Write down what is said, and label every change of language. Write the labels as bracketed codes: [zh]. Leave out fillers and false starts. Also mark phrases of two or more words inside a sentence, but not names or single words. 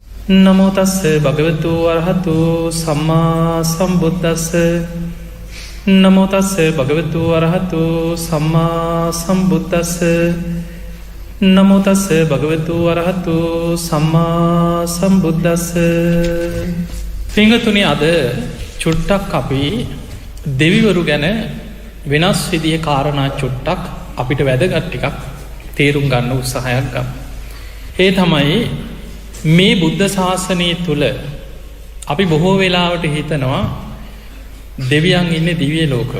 [pi] නමෝ තස්ස භගවතු අරහතු සම්මා සම්බුද්දස්ස නමෝ තස්ස භගවතු අරහතු සම්මා සම්බුද්දස්ස නමෝ තස්ස භගවතු අරහතු සම්මා සම්බුද්දස්ස. [si] පිංගතුනි, අද චුට්ටක් අපි දෙවිවරු ගැන වෙනස් විදිහේ කාරණා චුට්ටක් අපිට වැදගත් ටිකක් තේරුම් ගන්න උත්සාහයක් ගමු. ඒ තමයි මේ බුද්ධ ශාසනය තුළ අපි බොහෝ වෙලාවට හිතනවා දෙවියන් ඉන්නේ දිව්‍ය ලෝකවල.